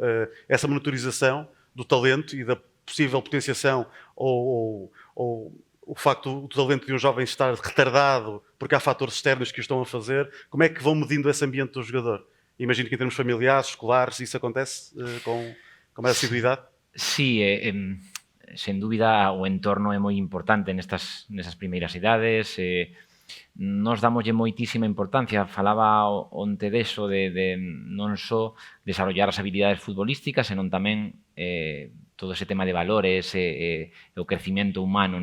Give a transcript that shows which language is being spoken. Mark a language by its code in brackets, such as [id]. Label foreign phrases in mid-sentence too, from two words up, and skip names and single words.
[pt] Essa monitorização do talento e da possível potenciação ou o facto do talento de um jovem estar retardado porque há fatores externos que o estão a fazer, como é que vão medindo esse ambiente do jogador? Imagino que em termos familiares, escolares, isso acontece com mais assiduidade? [gl] Sí, sen dúbida o entorno é moi importante nesas primeiras idades. Nos damoslle moitísima importancia. Falaba onte deso de non só desarrollar as habilidades futbolísticas, senón tamén todo ese tema de valores e o crecimiento humano.